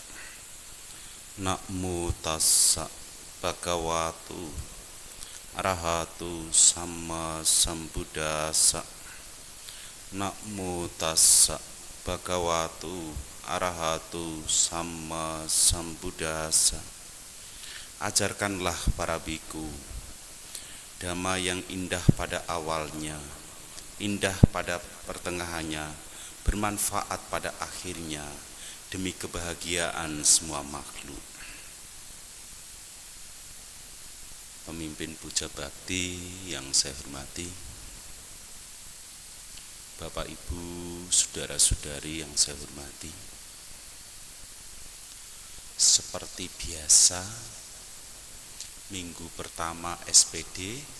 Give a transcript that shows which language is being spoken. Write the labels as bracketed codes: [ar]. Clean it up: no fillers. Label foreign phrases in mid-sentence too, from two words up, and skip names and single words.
[pi] Namo tassa bhagavato arahato samma sambuddhassa. Namo tassa bhagavato arahato samma sambuddhassa. [id] Ajarkanlah para biku dhamma yang indah pada awalnya, indah pada pertengahannya, bermanfaat pada akhirnya, demi kebahagiaan semua makhluk. Pemimpin puja bakti yang saya hormati, Bapak Ibu, saudara-saudari yang saya hormati, seperti biasa, minggu pertama SPD